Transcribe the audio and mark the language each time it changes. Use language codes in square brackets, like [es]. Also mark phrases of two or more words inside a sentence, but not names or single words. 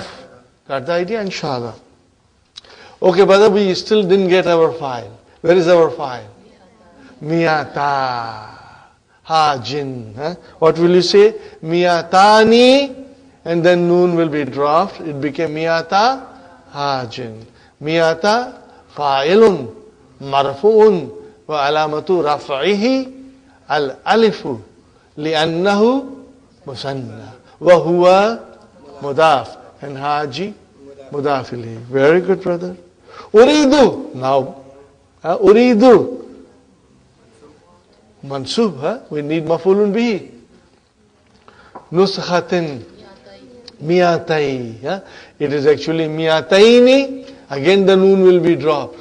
[en] Got the idea? Inshallah. Okay, brother, we still didn't get our file. Where is our file? Miyata. Hajin. What will you say? Miyatani. And then noon will be dropped. It became Miyata Hajin. [ar] مئتا فاعل مرفوع وعلامة رفعه الألف لأنه مثنى وهو مضاف. [en] And Haji [ar] مضاف إليه. [en] Very good, brother. Uridu. Now, uridu. Manṣūb, we need [ar] مفعول به. نسخةٍ. مئتي. [en] It is actually mi'ataini. Again the noon will be dropped.